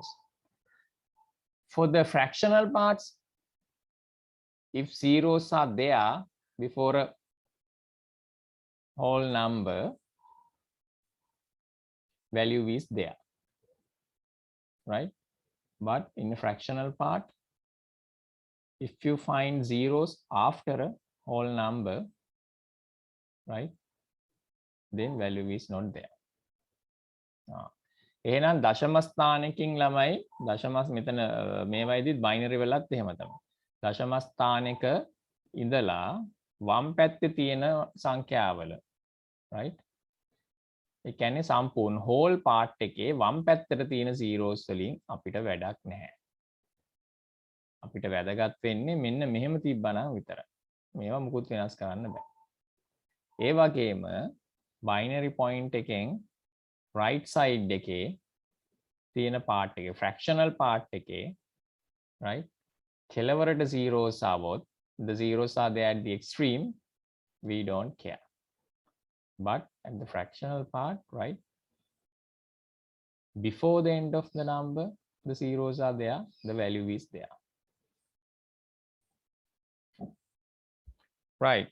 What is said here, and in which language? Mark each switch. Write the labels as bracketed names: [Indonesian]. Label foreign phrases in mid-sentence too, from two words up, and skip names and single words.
[English] For the fractional parts, if zeros are there before a whole number, value is there, right? But in a fractional part, If you find zeros after a whole number, right, then value is not there. [Sinhala] එහෙනම් දශම ස්ථානකින් ළමයි දශමස් මෙතන මේවයිදිත් බයිනරි වෙලත් එහෙම තමයි. දශම ස්ථානක ඉඳලා වම් පැත්තේ තියෙන සංඛ්‍යාවල, right? ඒ කියන්නේ සම්පූර්ණ [English] whole part [Sinhala] එකේ වම් පැත්තට තියෙන zeros වලින් අපිට වැඩක් නැහැ. අපිට වැදගත් වෙන්නේ මෙන්න මෙහෙම තිබ්බනම් විතරයි. මේවා මුකුත් වෙනස් කරන්න බෑ. ඒ වගේම [English] binary point [Sinhala] එකෙන් [English] right side [Sinhala] එකේ තියෙන part එකේ [English] fractional part [Sinhala] එකේ, right, කෙලවරට zeros આવොත්, [English] the zeros are there at the extreme, we don't care. But at the fractional part, right, before the end of the number, the zeros are there, the value is there. Right.